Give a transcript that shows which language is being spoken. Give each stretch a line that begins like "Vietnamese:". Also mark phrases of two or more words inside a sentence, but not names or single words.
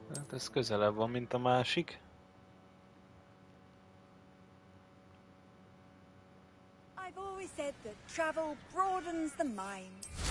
Hungarian: Ez közelebb van, mint a másik.
English: I've always said that travel broadens the mind.